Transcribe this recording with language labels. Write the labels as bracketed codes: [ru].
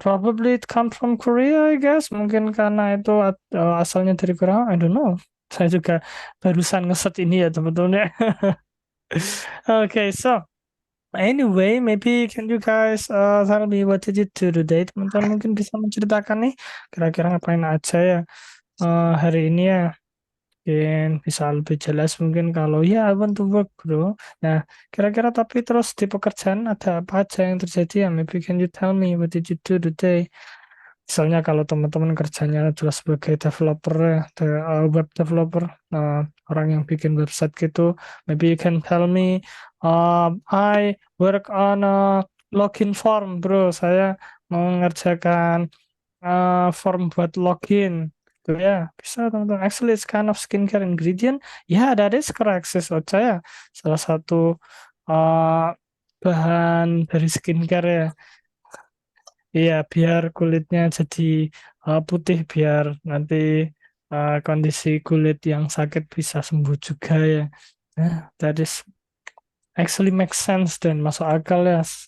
[en] Probably it come from Korea, I guess. [id] Mungkin karena itu asalnya dari Korea. [en] I don't know. [id] Saya juga barusan ngeset ini ya, sebetulnya. [en] Okay, so anyway, maybe can you guys tell me what did you do today? [id] Teman-teman mungkin bisa menceritakan nih kira-kira ngapain aja ya hari ini ya. Mungkin bisa lebih jelas mungkin kalau ya [en] I want to work bro. [id] Nah, kira-kira tapi terus di pekerjaan ada apa aja yang terjadi ya? [en] Maybe can you tell me what did you do today? [id] Misalnya kalau teman-teman kerjanya adalah sebagai developer ya, web developer, orang yang bikin website gitu, [en] maybe you can tell me, I work on a login form, bro. [id] Saya mengerjakan form buat login. Gitu ya, bisa teman-teman. [en] Actually, it's kind of skincare ingredient. Yeah, that is correct, sis Ocha ya. [id] Salah satu uh, bahan dari skincare ya. Iya, biar kulitnya jadi putih, biar nanti kondisi kulit yang sakit bisa sembuh juga ya. [en] Nah, that is actually make sense [id] dan masuk akal ya.